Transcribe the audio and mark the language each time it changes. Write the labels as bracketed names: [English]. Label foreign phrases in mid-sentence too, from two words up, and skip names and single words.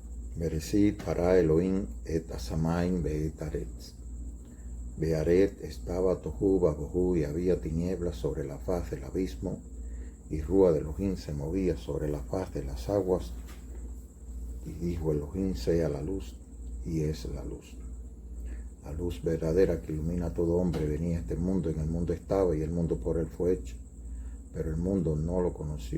[Hebrew] בראשית ברא אלהים את השמים ואת הארץ. [Spanish] Bearet estaba [Hebrew] תהו ובהו [Spanish] y había tinieblas sobre la faz del abismo, y Rúa de Elohim se movía sobre la faz de las aguas. Y dijo Elohim: sea la luz, y es la luz. La luz verdadera que ilumina a todo hombre venía a este mundo, en el mundo estaba, y el mundo por él fue hecho, pero el mundo no lo conoció.